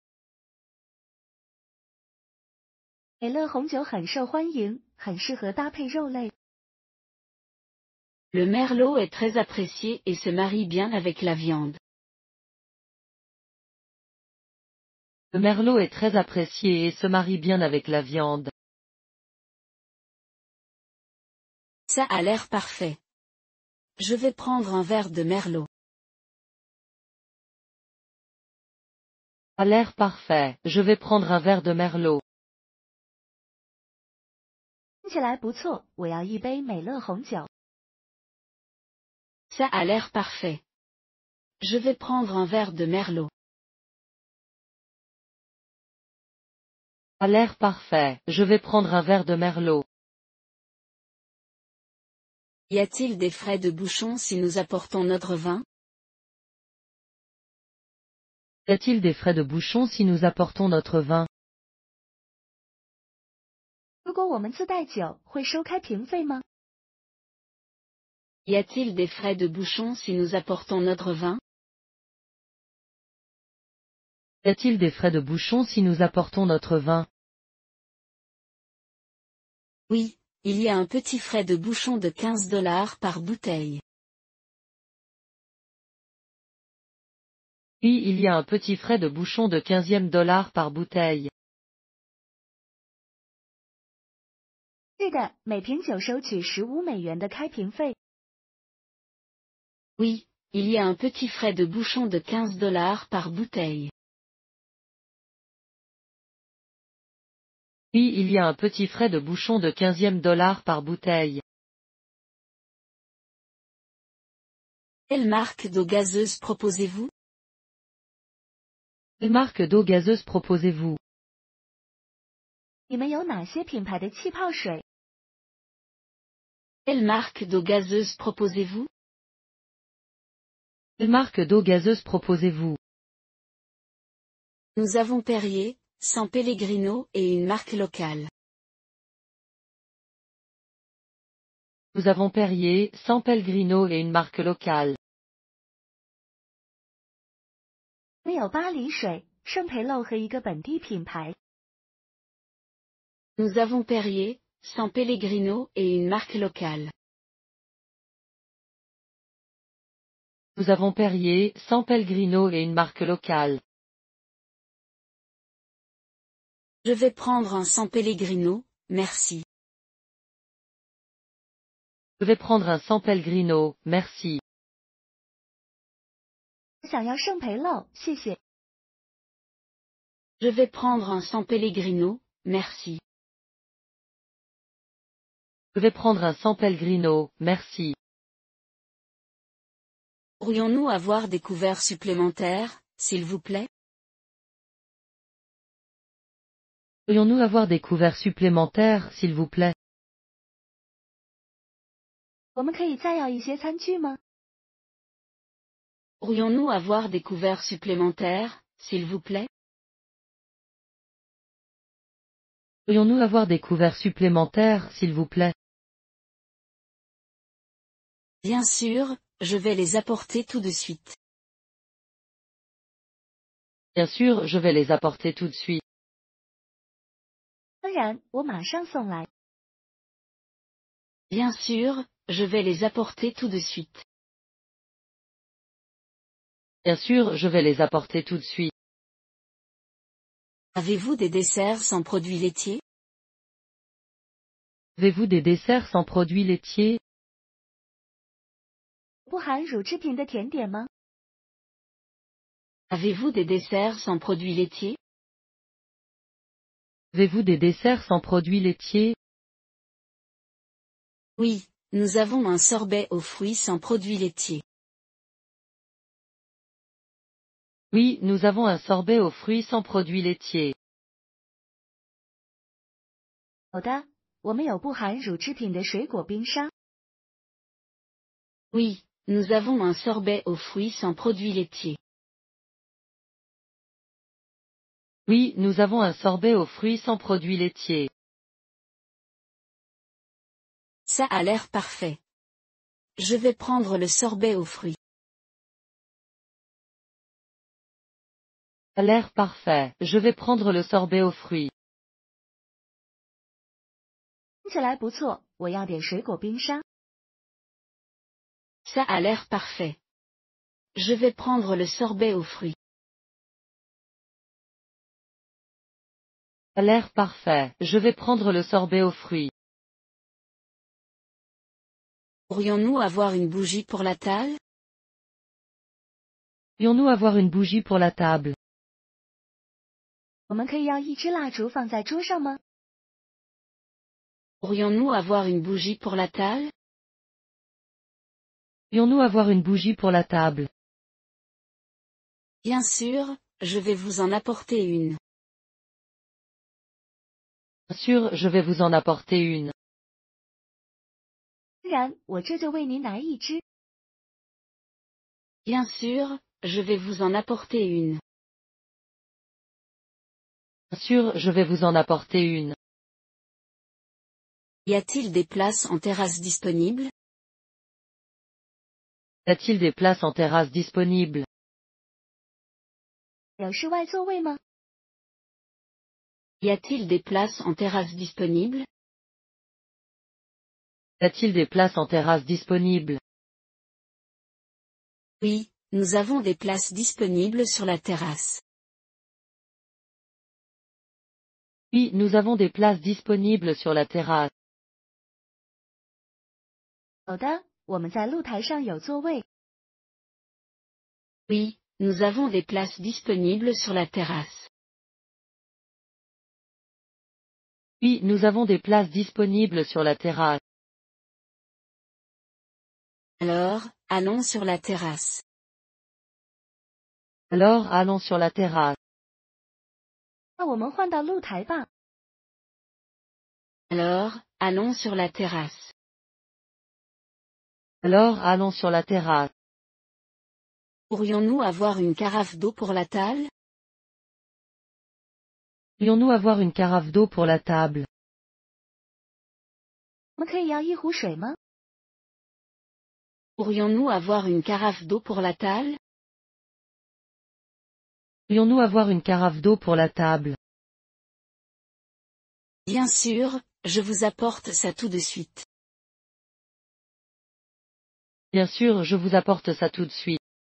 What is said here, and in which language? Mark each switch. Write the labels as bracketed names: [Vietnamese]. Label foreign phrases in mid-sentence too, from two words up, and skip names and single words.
[Chinese] 美乐红酒很受欢迎，很适合搭配肉类。 [French] Le merlot est très apprécié et se marie bien avec la viande. Le merlot est très apprécié et se marie bien avec la viande. Ça a l'air parfait. Je vais prendre un verre de merlot. A l'air parfait, je vais prendre un verre de merlot. [Chinese] 听起来不错，我要一杯美乐红酒。 [French] Ça a l'air parfait. Je vais prendre un verre de merlot. A l'air parfait, je vais prendre un verre de merlot. Y a-t-il des frais de bouchon si nous apportons notre vin? Y a-t-il des frais de bouchon si nous apportons notre vin? [Chinese] 如果我们自带酒，会收开瓶费吗？ [French] Y a-t-il des frais de bouchon si nous apportons notre vin? Y a-t-il des frais de bouchon si nous apportons notre vin? Oui, il y a un petit frais de bouchon de $15 par bouteille. Oui, il y a un petit frais de bouchon de $15 par bouteille. [Chinese] 是的，每瓶酒收取$15的开瓶费。 [French] Oui, il y a un petit frais de bouchon de $15 par bouteille. Oui, il y a un petit frais de bouchon de $15 par bouteille. Quelle marque d'eau gazeuse proposez-vous? Quelle marque d'eau gazeuse proposez-vous? [Chinese] 你们有哪些品牌的气泡水？ [French] Quelle marque d'eau gazeuse proposez-vous? Quelle marque d'eau gazeuse proposez-vous? Nous avons Perrier, San Pellegrino et une marque locale. Nous avons Perrier, San Pellegrino et une marque locale. [Chinese] 我们有巴黎水、圣培露和一个本地品牌。 [French] Nous avons Perrier, San Pellegrino et une marque locale. Nous avons Perrier, San Pellegrino et une marque locale. Je vais prendre un San Pellegrino, merci. Je vais prendre un San Pellegrino, merci. [Chinese] 想要圣培露，谢谢。 [French] Je vais prendre un San Pellegrino, merci. Je vais prendre un San Pellegrino, merci. Pourrions-nous avoir des couverts supplémentaires, s'il vous plaît? Pourrions-nous avoir des couverts supplémentaires, s'il vous plaît? [Chinese] 我们可以再要一些餐具吗？ [French] Pourrions-nous avoir des couverts supplémentaires, s'il vous plaît? Pourrions-nous avoir des couverts supplémentaires, s'il vous plaît? Bien sûr, je vais les apporter tout de suite. Bien sûr, je vais les apporter tout de suite. [Chinese] 当然，我马上送来。 [French] Bien sûr, je vais les apporter tout de suite. Bien sûr, je vais les apporter tout de suite. Avez-vous des desserts sans produits laitiers? Avez-vous des desserts sans produits laitiers? [Chinese] 不含乳制品的甜点吗？ [French] Avez-vous des desserts sans produits laitiers? Avez-vous des desserts sans produits laitiers? Oui, nous avons un sorbet aux fruits sans produits laitiers. Oui, nous avons un sorbet aux fruits sans produits laitiers. [Chinese] 有的，我们有不含乳制品的水果冰沙。 [French] Oui, nous avons un sorbet aux fruits sans produits laitiers. Oui, nous avons un sorbet aux fruits sans produits laitiers. Ça a l'air parfait. Je vais prendre le sorbet aux fruits. A l'air parfait. Je vais prendre le sorbet aux fruits. [Chinese] 听起来不错，我要点水果冰沙。 [French] Ça a l'air parfait. Je vais prendre le sorbet aux fruits. A l'air parfait. Je vais prendre le sorbet aux fruits. Pourrions-nous avoir une bougie pour la table? Pourrions-nous avoir une bougie pour la table? [Chinese] 我们可以要一支蜡烛放在桌上吗？ [French] Pourrions-nous avoir une bougie pour la table? Pourrions-nous avoir une bougie pour la table? Bien sûr, je vais vous en apporter une. Bien sûr, je vais vous en apporter une. [Chinese] 当然，我这就为您拿一支。 [French] Bien sûr, je vais vous en apporter une. Bien sûr, je vais vous en apporter une. Y a-t-il des places en terrasse disponibles? Y a-t-il des places en terrasse disponibles? [Chinese] 有室外座位吗？ [French] Y a-t-il des places en terrasse disponibles? Y a-t-il des places en terrasse disponibles? Oui, nous avons des places disponibles sur la terrasse. Oui, nous avons des places disponibles sur la terrasse. [Chinese] 有的，我们在露台上有座位。 [French] Oui, nous avons des places disponibles sur la terrasse. Oui, nous avons des places disponibles sur la terrasse. Alors, allons sur la terrasse. Alors, allons sur la terrasse. [Chinese] 那我们换到露台吧。 [French] Alors, allons sur la terrasse. Alors, allons sur la terrasse. Pourrions-nous avoir une carafe d'eau pour la table? Pourrions-nous avoir une carafe d'eau pour la table? [Chinese] 我们可以要一壶水吗？ [French] Pourrions-nous avoir une carafe d'eau pour la table? Pourrions-nous avoir une carafe d'eau pour la table? Bien sûr, je vous apporte ça tout de suite. Bien sûr, je vous apporte ça tout de suite.